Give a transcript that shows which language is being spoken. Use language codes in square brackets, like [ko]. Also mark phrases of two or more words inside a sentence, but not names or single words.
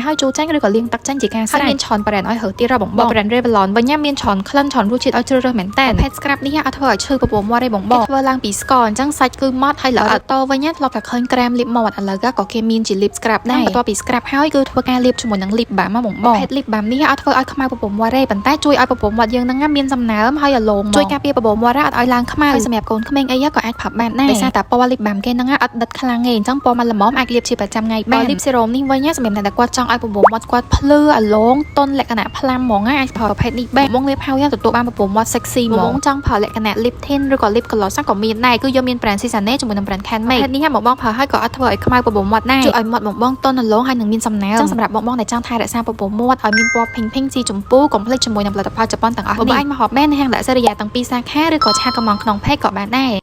[km] ហើយជូរចាញ់ឬក៏លាងទឹកចាញ់ជាការស្រេចហើយមានឆនប្រេនឲ្យហើទៀតបងប្រេន Revlon វិញមានឆនក្លិនឆនរសជាតិឲ្យជ្រើសរើសមែនតើប្រភេទ scrap នេះអត់ធ្វើឲ្យឈឺបបោមាត់ទេបងធ្វើឡើងពីស្ករអញ្ចឹងសាច់គឺម៉ត់ហើយល្អឥតតវិញធ្លាប់តែឃើញក្រែមលាបមាត់ឥឡូវ ក៏គេមានជា [en] lip scrap [km] ដែរបន្ទាប់ពី scrap ហើយគឺធ្វើការលាបជាមួយនឹង [en] lip balm [km] មកបងប្រភេទ [en] lip balm [km] នេះអត់ធ្វើឲ្យខ្មៅបបោមាត់ទេប៉ុន្តែជួយឲ្យបបោមាត់យើងហ្នឹងមានសំណើមហើយរលោង ជួយការពារបបោមាត់អត់ឲ្យឡើងខ្មៅហើយសម្រាប់កូនក្មេងអីក៏អាចផាប់បានដែរដោយសារតែពណ៌ [en] lip balm [km] គេហ្នឹងអត់ដិតខ្លាំងទេអញ្ចឹងពណ៌មកល្មមអាចលាបជាប្រចាំ ថ្ងៃបាន [en] lip serum [km] នេះវិញសម្រាប់អ្នកដែលគាត់ចង់ឲ្យបបោមាត់គាត់ភ្លឺរលោងទន់លក្ខណៈផ្ឡាំហ្មងអាចប្រើប្រភេទនេះបានបងលាបហើយទទួលបានបបោមាត់ sexy ហ្មងចង់ប្រើលក្ខណៈ [en] lip tint [km] ឬក៏ [en] lip gloss [km] ក៏មានដែរគឺយកមាន brand Seasane ជាមួយនឹង brand Can Make នេះបងប្រើហើយក៏អត់ធ្វើឲ្យខ្មៅបបោមាត់ដែរជួយឲ្យមាត់បងទន់រលោងហើយនឹងមានសំណើមអញ្ចឹងសម្រាប់បងដែលចង់ថែរក្សាបបោមាត់ឲ្យមានពណ៌ភីងស៊ីចម្ពូកុំភ្លេចជាមួយនឹងផលិតផលជប៉ុនទាំងអស់នេះបងអាចមកហបបាននៅហាងដាក់សេរីយ៉ាទាំងពីរសាខាឬក៏ឆាកម៉ងក្នុង page ក៏បានដែរ